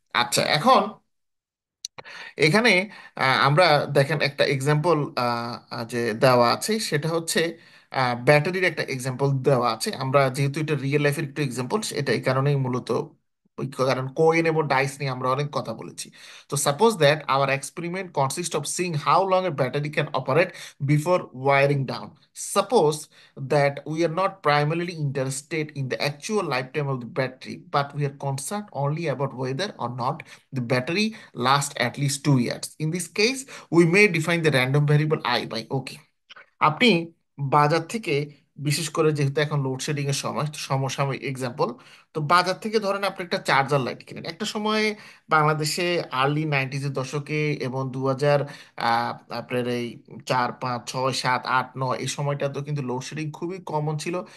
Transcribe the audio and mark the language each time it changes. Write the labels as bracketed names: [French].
[Bangla] আচ্ছা, এখন এখানে আমরা দেখেন একটা এক্সাম্পল যে দেওয়া আছে সেটা হচ্ছে ব্যাটারির একটা এক্সাম্পল দেওয়া আছে। আমরা যেহেতু এটা রিয়েল লাইফের একটু এক্সাম্পল, এটা এই কারণেই মূলত কারণ কোয়েন এবং ডাইস নিয়ে আমরা অনেক কথা বলেছি। [English] তো suppose that our experiment consist of seeing how long a battery can operate before wearing down. Suppose that we are not primarily interested in the actual lifetime of the battery, but we are concerned only about whether or not the battery last at least 2 years. In this case, we may define the random variable I by OK। [Bangla] আপনি বাজার থেকে বিশেষ করে যেহেতু এখন load shedding এর সময়, সমসাময়িক এক্সাম্পল, তো বাজার থেকে ধরেন আপনি একটা চার্জার লাইট কিনেন একটা সময়ে বাংলাদেশে আর্লি 90s দশকে এবং 2000 আপনার এই 4 5 6 7 8 9 এই সময়টা তো কিন্তু লোডশেডিং খুবই কমন ছিল।